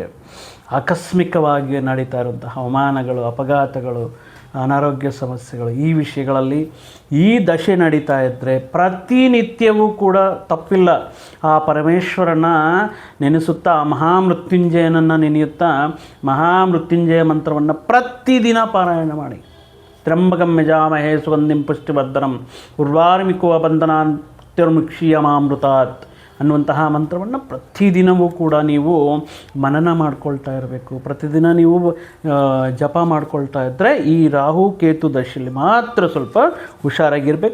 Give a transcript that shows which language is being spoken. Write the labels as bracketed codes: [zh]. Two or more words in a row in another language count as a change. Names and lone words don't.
[kn] ಆಕಸ್ಮಿಕವಾಗಿ ನಡೀತಾ ಇರುವಂತಹ ಅವಮಾನಗಳು, ಅಪಘಾತಗಳು, ಅನಾರೋಗ್ಯ ಸಮಸ್ಯೆಗಳು, ಈ ವಿಷಯಗಳಲ್ಲಿ ಈ ದಶೆ ನಡೀತಾ ಇದ್ದರೆ ಪ್ರತಿನಿತ್ಯವೂ ಕೂಡ ತಪ್ಪಿಲ್ಲ ಆ ಪರಮೇಶ್ವರನ ನೆನೆಸುತ್ತಾ, ಮಹಾಮೃತ್ಯುಂಜಯನನ್ನು ನೆನೆಯುತ್ತಾ ಮಹಾಮೃತ್ಯುಂಜಯ ಮಂತ್ರವನ್ನು ಪ್ರತಿದಿನ ಪಾರಾಯಣ ಮಾಡಿ. [sa] ತ್ರ್ಯಂಬಕಂ ಯಜಾಮಹೇ ಸುಗಂಧಿಂ ಪುಷ್ಟಿವರ್ಧನಂ ಉರ್ವಾರುಮಿಕುವ ಬಂಧನಾತ್ಯರ್ಮುಕ್ಷೀಯಮಾಮೃತಾತ್ [kn] ಅನ್ನುವಂತಹ ಮಂತ್ರವನ್ನು ಪ್ರತಿದಿನವೂ ಕೂಡ ನೀವು ಮನನ ಮಾಡ್ಕೊಳ್ತಾ ಇರಬೇಕು. ಪ್ರತಿದಿನ ನೀವು ಜಪ ಮಾಡ್ಕೊಳ್ತಾ ಇದ್ದರೆ ಈ ರಾಹು ಕೇತು ದಶೆಯಲ್ಲಿ ಮಾತ್ರ ಸ್ವಲ್ಪ ಹುಷಾರಾಗಿರಬೇಕು.